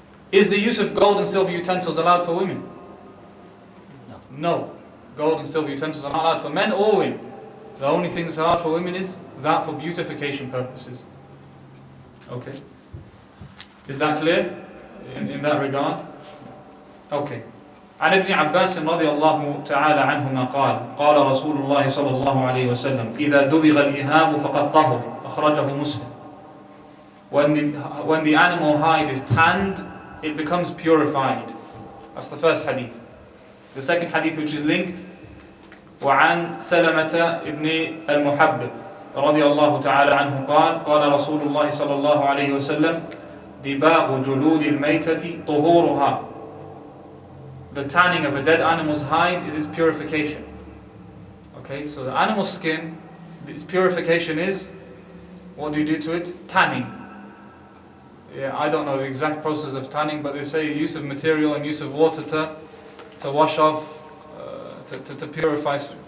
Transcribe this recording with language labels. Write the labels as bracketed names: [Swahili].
[English] Is the use of gold and silver utensils allowed for women? No. Gold and silver utensils are not allowed for men or women. The only thing that's allowed for women is that for beautification purposes. Okay. Is that clear in that regard? Okay. [Arabic] عن ابن عباس رضي الله تعالى عنهما قال رسول الله صلى الله عليه وسلم إذا دبغ الإهاب فقد طهر أخرجه مسلم. [English] when the animal hide is tanned, it becomes purified. That's the first hadith. The second hadith, which is linked, [Arabic] وعن سلمة ابن المحبب رضي الله تعالى عنه قال قال رسول الله صلى الله عليه وسلم دباغ جلود الميتة طهورها. [English] The tanning of a dead animal's hide is its purification. Okay, so the animal's skin, its purification is, what do you do to it? Tanning. Yeah, I don't know the exact process of tanning, but they say use of material and use of water to wash off, to purify.